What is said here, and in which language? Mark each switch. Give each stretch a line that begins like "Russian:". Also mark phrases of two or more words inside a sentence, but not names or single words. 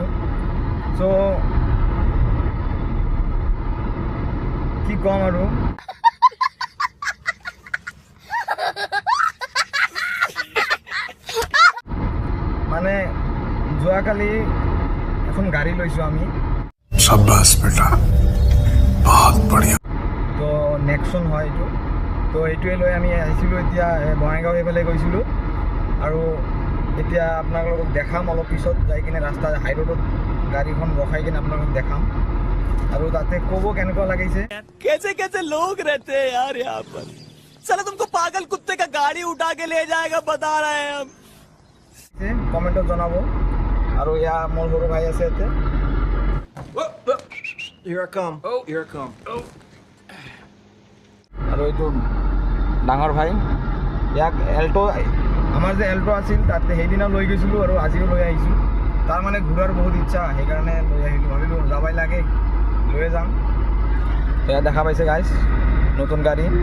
Assamese: চ' কি ক'ম আৰু মানে যোৱাকালি এখন গাড়ী লৈছোঁ আমি।
Hindi: शाबाश बेटा, बहुत बढ़िया।
Assamese: তো নেক্সন হয় এইটো। তো এইটোৱে লৈ আমি আহিছিলোঁ। এতিয়া বঙাইগাঁও এইফালে গৈছিলোঁ আৰু এতিয়া আপোনালোকক দেখাম অলপ পিছত যাই কিনে ৰাস্তা হাই ৰোডত গাড়ীখন ৰখাই কিনে আপোনালোকক দেখাম আৰু তাতে ক'ব কেনেকুৱা লাগিছে।
Hindi: कैसे कैसे लोग रहते हैं यार यहाँ पर। साला तुमको पागल कुत्ते का गाड़ी उठा के ले जाएगा बता रहे हैं हम।
Assamese: কমেণ্টত জনাব। আৰু ইয়াৰ মোৰ সৰু ভাই আছে ইয়াতে।
English: Here I come. Oh, here I come. Oh.
Assamese: আৰু এইটো ডাঙৰ ভাই, ইয়াক এল্টো, আমাৰ যে এল্টো আছিল তাতে সেইদিনা লৈ গৈছিলোঁ আৰু আজিও লৈ আহিছোঁ। তাৰ মানে ঘূৰাৰ বহুত ইচ্ছা, সেইকাৰণে লৈ আহিলোঁ। ভাবিলোঁ যাবাই লাগে, লৈয়ে যাম। এয়া দেখা পাইছে গাইজ, নতুন গাড়ী।